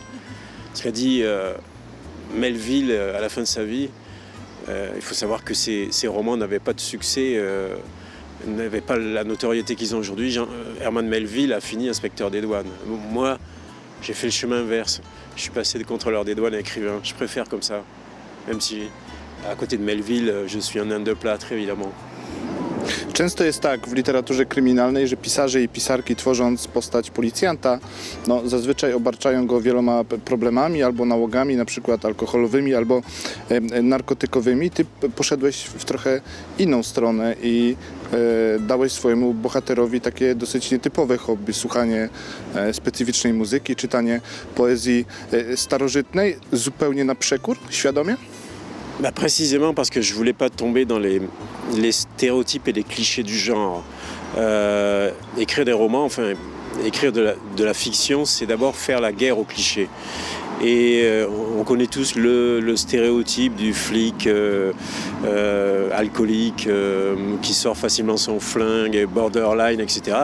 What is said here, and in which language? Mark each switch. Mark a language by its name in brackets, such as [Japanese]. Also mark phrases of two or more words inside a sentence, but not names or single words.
[French] Ce qu'a dit Melville à la fin de sa vie, il faut savoir que ces romans n'avaient pas de succès, n'avaient pas la notoriété qu'ils ont aujourd'hui. Herman Melville a fini inspecteur des douanes. Moi, j'ai fait le chemin inverse. Je suis passé de contrôleur des douanes à écrivain. Je préfère comme ça, même si à côté de Melville, je suis un Inde de plâtre, évidemment. [Polish] Często jest tak w literaturze kryminalnej, że pisarze i pisarki, tworząc postać policjanta, zazwyczaj obarczają go wieloma problemami albo nałogami, na przykład alkoholowymi albo narkotykowymi. Ty poszedłeś w trochę inną stronę i dałeś swojemu bohaterowi takie dosyć nietypowe hobby, słuchanie specyficznej muzyki, czytanie poezji starożytnej, zupełnie na przekór, świadomie? [French] Précisément parce que je voulais pas tomber dans les stéréotypes et les clichés du genre. Écrire des romans, enfin écrire de la fiction, c'est d'abord faire la guerre aux clichés. Et on connaît tous le stéréotype du flic alcoolique qui sort facilement son flingue, borderline, etc.